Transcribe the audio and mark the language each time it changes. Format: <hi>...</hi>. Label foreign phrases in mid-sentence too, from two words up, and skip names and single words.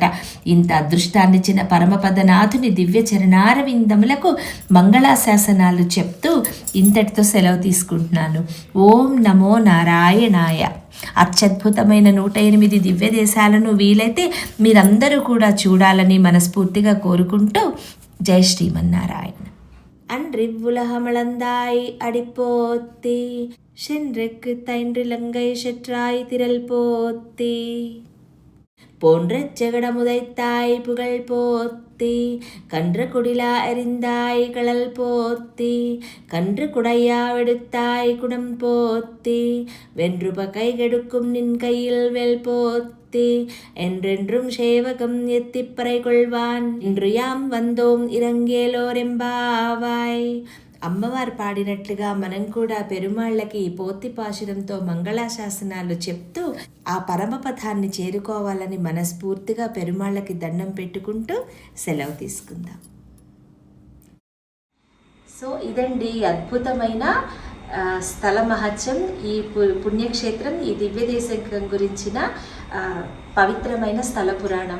<te>ఇంత అదృష్టాన్నిచ్చిన పరమపదనాథుని దివ్య చరణార విందములకు మంగళాశాసనాలు చెప్తూ ఇంతటితో సెలవు తీసుకుంటున్నాను. ఓం నమో నారాయణాయ. అత్యద్భుతమైన 108 దివ్య దేశాలను వీలైతే మీరందరూ కూడా చూడాలని మనస్ఫూర్తిగా కోరుకుంటూ జై శ్రీమన్నారాయణ.</te> <ta>அன்றிவ்வுலகமளந்தாய் அடிப்போத்தி சென்றெக்கு தைன்றிலங்கை செற்றாய் திரள் போத்தி போன்ற ஜெகடமுதைத்தாய் புகழ் போத்தி கன்று குடிலா எறிந்தாய் களல் போத்தி கன்று குடையா வெடுத்தாய் குடம் போத்தி வென்று பகை கெடுக்கும் நின் கையில் வெல் போத்தி என்றென்றும் சேவகம் எத்திப்பறை கொள்வான் இன்று யாம் வந்தோம் இறங்கேலோரெம்பாவாய்.</ta> <te>అమ్మవారు పాడినట్లుగా మనం కూడా పెరుమాళ్ళకి పోతి పాశురంతో మంగళాశాసనాలు చెప్తూ ఆ పరమపథాన్ని చేరుకోవాలని మనస్ఫూర్తిగా పెరుమాళ్ళకి దండం పెట్టుకుంటూ సెలవు తీసుకుందాం. సో ఇదండి అద్భుతమైన స్థల మహత్యం, ఈ పుణ్యక్షేత్రం, ఈ దివ్యదేశం గురించిన పవిత్రమైన స్థల పురాణం.</te>